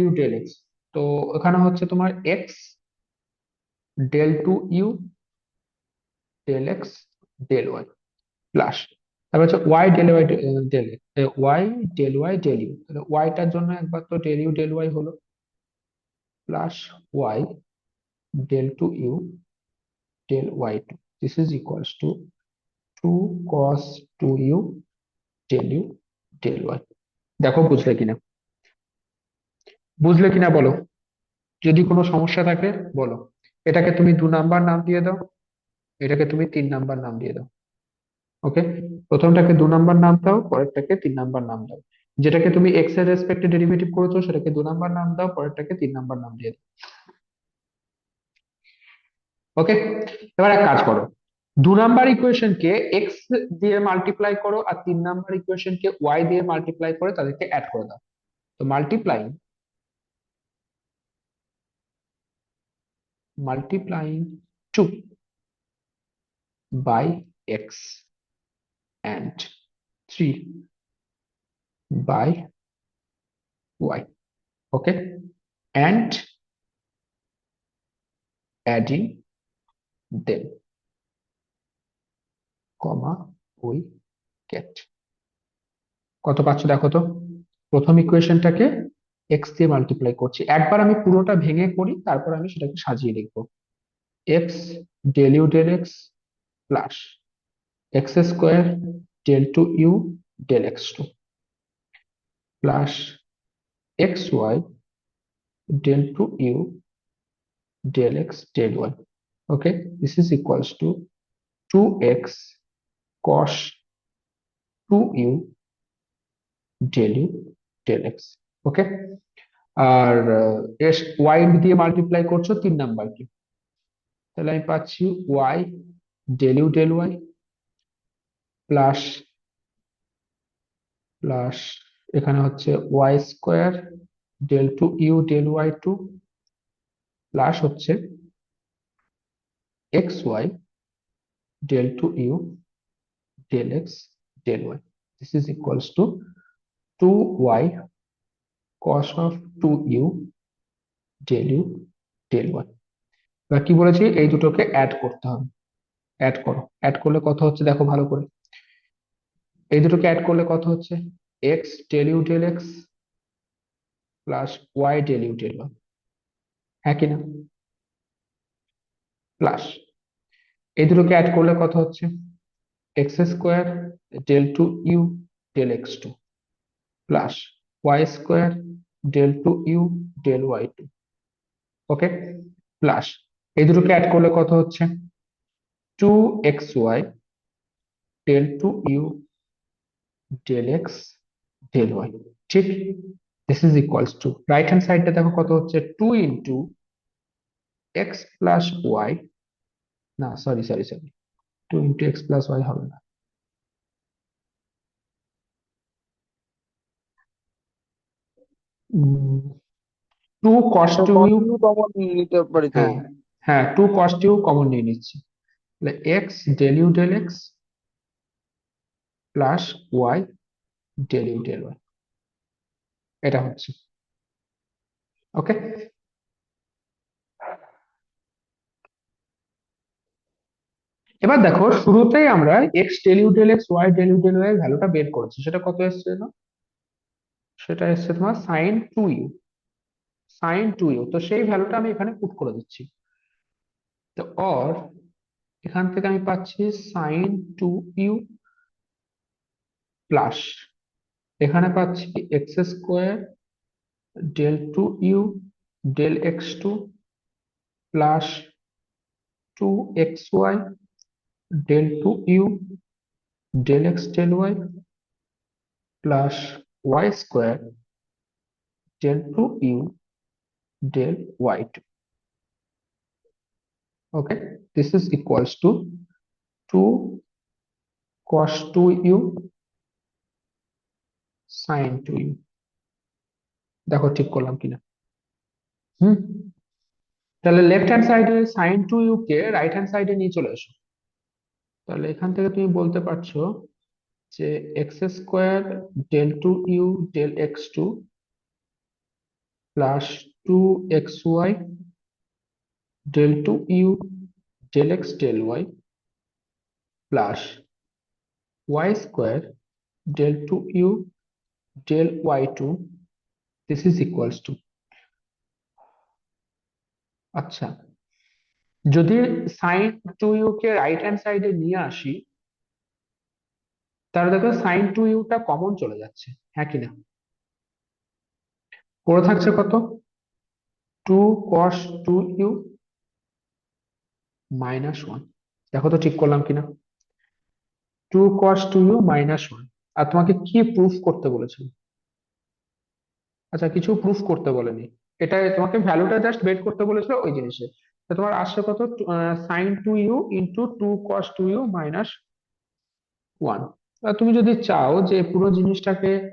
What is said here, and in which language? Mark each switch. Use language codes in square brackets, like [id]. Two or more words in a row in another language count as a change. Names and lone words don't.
[bn] x del u del x, তো ওখানে হচ্ছে তোমার x del 2u del x del y প্লাস তারপর হচ্ছে y del y del y del y del u, তাহলে y টার জন্য একবার তো del u del y হলো, প্লাস y del 2u del y2, [en] this is equals to 2 cos 2u del u del y। [bn] দেখো বুঝলে কিনা বলো, যদি কোনো সমস্যা থাকে বলো। এটাকে তুমি 2 নাম্বার নাম দিয়ে দাও, এটাকে তুমি 3 নাম্বার নাম দিয়ে দাও। ওকে, প্রথমটাকে 2 নাম্বার নাম দাও, পরেরটাকে 3 নাম্বার নাম দাও। যেটাকে তুমি এক্স এর রেসপেক্টে ডেরিভেটিভ করেছো সেটাকে 2 নাম্বার নাম দাও, পরেরটাকে 3 নাম্বার নাম দিয়ে দাও। ওকে, এবার এক কাজ করো, 2 নাম্বার ইকুয়েশনকে এক্স দিয়ে মাল্টিপ্লাই করো আর 3 নাম্বার ইকুয়েশনকে ওয়াই দিয়ে মাল্টিপ্লাই করে তাদেরকে অ্যাড করে দাও। [en] তো মাল্টিপ্লাইং 2 by x and 3 by y, okay, and adding them, comma we get [bn] কত পাচ্ছ দেখো তো। প্রথম ইকুয়েশনটাকে এক্স দিয়ে মাল্টিপ্লাই করছি, একবার আমি পুরোটা ভেঙে করি তারপর আমি সেটাকে সাজিয়ে লিখবো। এক্স del u del x প্লাস এক্স স্কোয়ার del 2u del x2 প্লাস এক্স ওয়াই del 2u del x del y, [en] okay, this is equals to 2x cos 2u del u del x, ওকে। [bn] আর এস ওয়াই দিয়ে মাল্টিপ্লাই করছো 3 নাম্বারকে, তাহলে আমি পাচ্ছি ওয়াই del u del y প্লাস প্লাস এখানে হচ্ছে ওয়াই স্কোয়ার del 2u del y2 প্লাস হচ্ছে এক্স ওয়াই del 2u del x del y, [en] this is equals to 2y cos of 2u del u del y। [bn] এবার কি বলেছি, এই দুটোকে অ্যাড করতে হবে, অ্যাড করো, অ্যাড করলে কত হচ্ছে দেখো ভালো করে, এই দুটোকে অ্যাড করলে কত হচ্ছে, এক্স del u del x প্লাস ওয়াই del u del y, হ্যাঁ কিনা, প্লাস এই দুটোকে অ্যাড করলে কত হচ্ছে, এক্স স্কোয়ার del 2u del x2 প্লাস ওয়াই স্কোয়ার del 2u del y2, ওকে, প্লাস এই দুটোকে অ্যাড করলে কত হচ্ছে, 2xy del 2u del x del y, ঠিক। [en] this is equals to right hand sideটা [bn] দেখো কত হচ্ছে, 2 into x plus y, না সরি 2 into x plus y হবে না, 2 cos 2u, কমন নিতে পারি তো। হ্যাঁ হ্যাঁ 2 cos 2u কমন নিয়ে নিচ্ছি, তাহলে x del u del x প্লাস y del u del y, এটা হচ্ছে, ওকে। এবার দেখো শুরুতেই আমরা x del u del x y del u del y এর ভ্যালুটা বের করেছি, সেটা কত এসেছে না, সেটা এসেছে তোমার sin 2u, তো সেই ভ্যালুটা আমি এখানে পুট করে দিচ্ছি। তো অর এখান থেকে আমি পাচ্ছি sin 2u প্লাস এখানে পাচ্ছি এক্স স্কোয়ার del 2u del x2 প্লাস 2xy del 2u del x del y প্লাস y স্কোয়ার del 2u del y2, [en] okay, this is equals to 2 cos 2u sin 2u, [bn] দেখো ঠিক করলাম কিনা। হুম, তাহলে [en] left hand sideএ [bn] sin 2u কে [en] right hand sideএ [bn] নিয়ে চলে এসো, তাহলে এখান থেকে তুমি বলতে পারছো যে এক্স স্কোয়ার del 2u del x2 প্লাস 2xy del 2u del x del y [en] plus y square del 2u del y2 this is equals to [bn] আচ্ছা যদি সাইন 2u কে [en] right hand sideএ [bn] নিয়ে আসি তাহলে দেখো সাইন 2u টা কমন চলে যাচ্ছে হ্যাঁ কিনা পড়ে থাকছে কত 2 cos 2u মাইনাস 1 দেখো তো ঠিক করলাম কিনা 2 cos 2u মাইনাস 1 আর তোমাকে কি প্রুফ করতে বলেছিল আচ্ছা কিছু প্রুফ করতে বলেনি এটা তোমাকে ভ্যালুটা জাস্ট বের করতে বলেছিল ওই জিনিসে তো তোমার আসছে কত সাইন 2u ইন্টু 2 cos 2u মাইনাস 1 তুমি যদি চাও যে পুরো জিনিসটাকে